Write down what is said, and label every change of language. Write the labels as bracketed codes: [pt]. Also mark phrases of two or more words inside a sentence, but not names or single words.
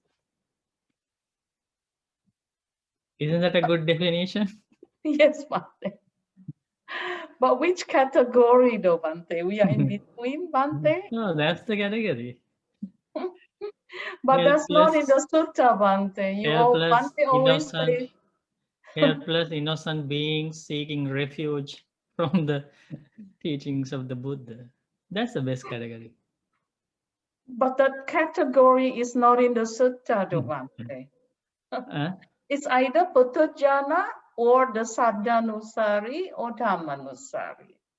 [en] Isn't that a good definition? Yes, Bante. But which category though, Bante? We are in between, Bante? No, that's the category. But that's not in the sutta, Bante. Bante always say helpless, innocent beings seeking refuge from the teachings of the Buddha. That's the best category. But that category is not in the sutta, though, Bante. It's either Puthujjana or the Saddhanusari or Dhammanusari.